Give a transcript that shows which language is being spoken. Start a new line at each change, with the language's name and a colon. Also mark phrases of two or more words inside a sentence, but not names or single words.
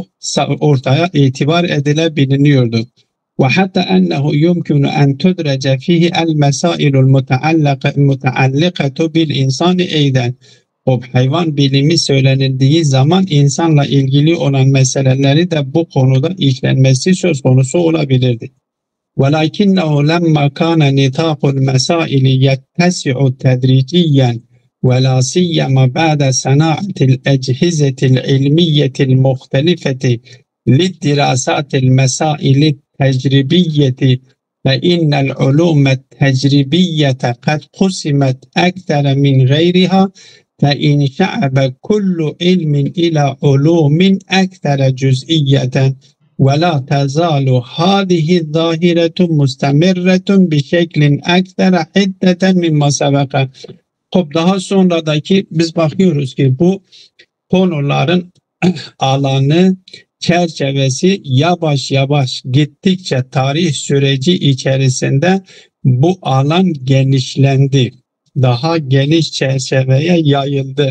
Turkish: Ortaya itibar edilebiliyordu. Ve hatta
Arabic: أنه يمكن أن تدرج فيه المسائل المتعلقة بالإنسان أيضا.
Turkish: O hayvan bilimi söylenildiği zaman insanla ilgili olan meseleleri de bu konuda işlenmesi söz konusu olabilirdi.
Arabic: ولكنه لما كان نطاق المسائل يتسع تدريجيا ولا سيما بعد صناعة الأجهزة العلمية المختلفة للدراسات المسائل التجريبية، فإن العلوم التجريبية قد قسمت أكثر من غيرها، فإن شعب كل علم إلى علوم أكثر جزئية ولا تزال هذه الظاهرة مستمرة بشكل أكثر حدة مما سبق.
Turkish: Daha sonradaki biz bakıyoruz ki bu konuların alanı, çerçevesi yavaş yavaş gittikçe tarih süreci içerisinde bu alan genişlendi. Daha geniş çerçeveye yayıldı.